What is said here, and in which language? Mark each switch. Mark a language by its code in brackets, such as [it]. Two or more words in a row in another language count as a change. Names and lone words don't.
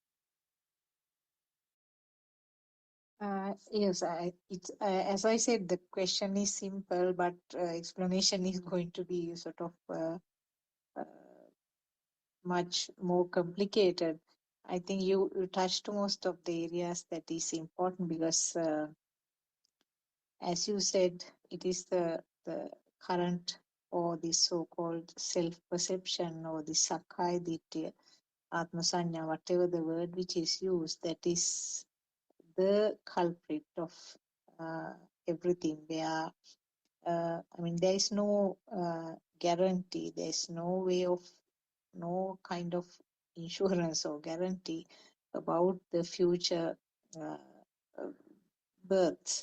[en] Yes, as I said, the question is simple, but explanation is going to be sort of uh, much more complicated. I think you touched most of the areas that is important because, as you said, it is the current or the so-called self-perception or the [pi] sakkaya ditthhiya, atmasanya, [en] whatever the word which is used, that is the culprit of everything. I mean, there is no guarantee. There is no kind of insurance or guarantee about the future uh, uh, births.